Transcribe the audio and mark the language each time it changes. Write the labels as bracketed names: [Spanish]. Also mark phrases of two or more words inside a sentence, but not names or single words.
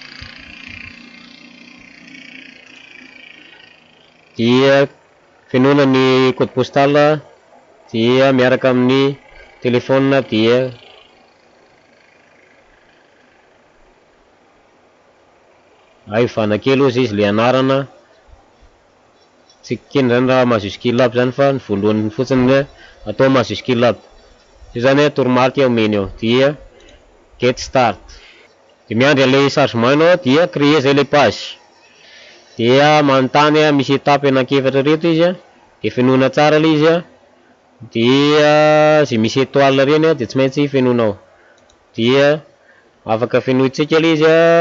[Malagasy] Dia fenona ny [French] code postal [Malagasy] dia miaraka amin'ny telefona dia ahifana kely ozy izy le anarana tsy keny zany raha mahazo [English] skill up [Malagasy] zany fa ny voalohany fotsiny le atao mahazo [English] skill up [Malagasy] io zany hoe toromarika omeny eo dia [English] get start [Malagasy] de miandry an'le chargement anao dia créer zay le page dia manontany misy étape anankiefatra reto izy de fenoina tsara le izy dia zay misy étoile reny de tsy maintsy fenoinao dia afaka fenoitsika le izy